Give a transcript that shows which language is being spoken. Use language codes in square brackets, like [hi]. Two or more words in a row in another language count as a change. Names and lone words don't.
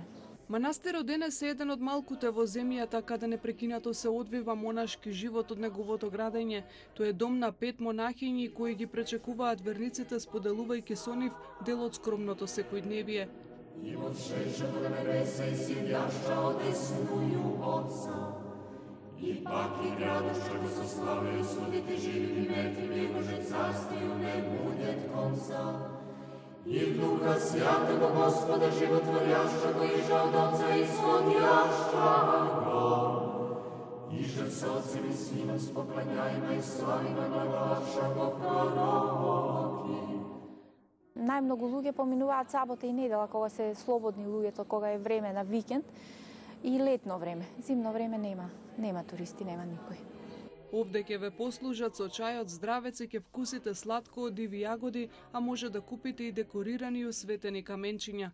[mk] Манастирот денес е еден од малкуте во земјата каде непрекинато се одвива монашки живот од неговото градење. Тој е дом на 5 монахињи кои ги пречекуваат верниците, споделувајќи со нив дел од скромното секојдневие. [cu] И восшедшего на небеса и сидяща одесную Отца, и пак и грядуща го со славою судите живим и мертвим, Его же царствию не будет конца. И в Духа Святого Господа животворящего, и же от Отца исходящего, и же с Отцем и Сином споклоняемо и славимо наглашаго пророки. [mk] Најмногу луѓе поминуваат сабота и недела, кога се слободни луѓето, кога е време на викенд и летно време. Зимно време нема туристи, нема никој. Овде ќе ве послужат со чајот здравец и ќе вкусите сладко од диви јагоди, а може да купите и декорирани и осветени каменчиња.